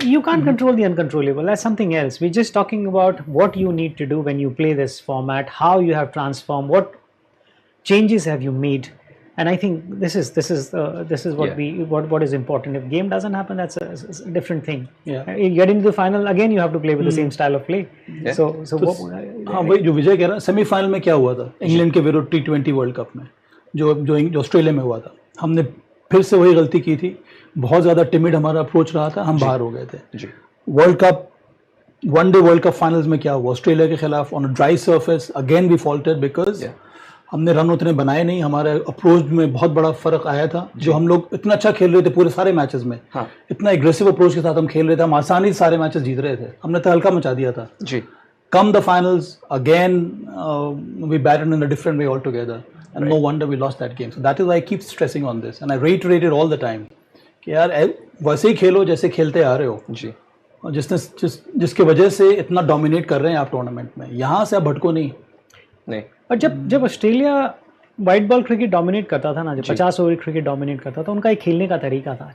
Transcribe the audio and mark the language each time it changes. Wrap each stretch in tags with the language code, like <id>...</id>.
<en>You can't control the uncontrollable. That's something else. We're just talking about what you need to do when you play this format, how you have transformed, what changes have you made. And I think this is what is important. If game doesn't happen, that's a different thing. You get into the final again, you have to play with the same style of play. So</en> <hi>वही जो विजय कह रहा है, semifinal में क्या हुआ था England के विरुद्ध T20 वर्ल्ड कप में जो ऑस्ट्रेलिया में हुआ था, हमने फिर से वही गलती की थी. बहुत ज्यादा टिमिड हमारा अप्रोच रहा था, हम बाहर हो गए थे. World cup one day world cup finals में क्या हुआ, ऑस्ट्रेलिया के खिलाफ</hi> <en>on a dry surface again we faulted because</en> <hi>हमने रन उतने बनाए नहीं. हमारे अप्रोच में बहुत बड़ा फर्क आया था. जो हम लोग इतना अच्छा खेल रहे थे पूरे सारे मैचेस में, इतना एग्रेसिव अप्रोच के साथ हम खेल रहे थे, हम आसानी से सारे मैचेस जीत रहे थे. हमने तहलका मचा दिया था.</hi> <en>Come the finals again, we batted in a different way altogether, and no wonder we lost that game. So that is why I keep stressing on this, and I reiterated all the time</en> <hi>कि यार वैसे ही खेलो जैसे खेलते आ रहे हो और जिसके वजह से इतना डोमिनेट कर रहे हैं आप टूर्नामेंट में, यहाँ से आप भटको नहीं. और जब Australia white ball cricket dominate करता था ना, जब 50 ओवर क्रिकेट डोमिनेट करता था, उनका एक खेलने का तरीका था.</hi>